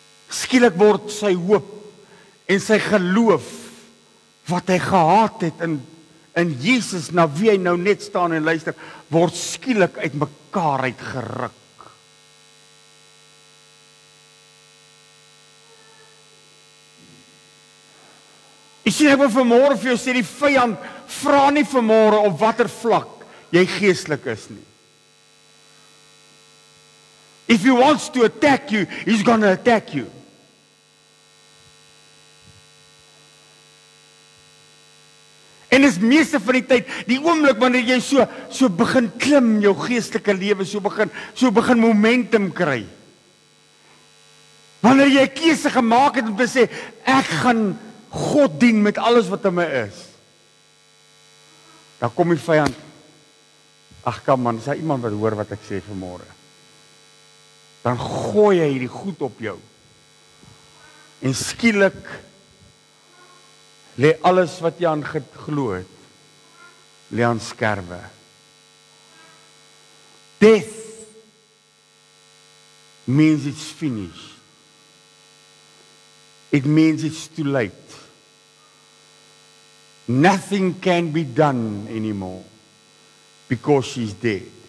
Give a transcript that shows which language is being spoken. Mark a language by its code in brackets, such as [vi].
[af] Skielik word sy hoop en sy geloof wat hy gehad het in Jesus, na wie hy nou net staan en luister, word skielik uit mekaar uitgeruk. Ek sien, ek wil vanmôre vir jou sê, die vyand vra nie vanmôre op watter vlak jy geestelik is nie. [en] If he wants to attack you, he's gonna attack you. [af] En is meeste van die tyd, die oomblik wanneer jy so begin klim, jou geestelike lewe, so begin momentum kry. Wanneer jy 'n keuse gemaak het om te sê, ek gaan God dien met alles wat in my is. Dan kom die vyand, ag kom man, is daar iemand wat hoor wat ek sê vanmôre? Dan gooi hy hierdie goed op jou. En skielik lê alles wat jy aan geglo het, lê aan skerwe. [en] Death means it's finished. It means it's too late. Nothing can be done anymore because she's dead.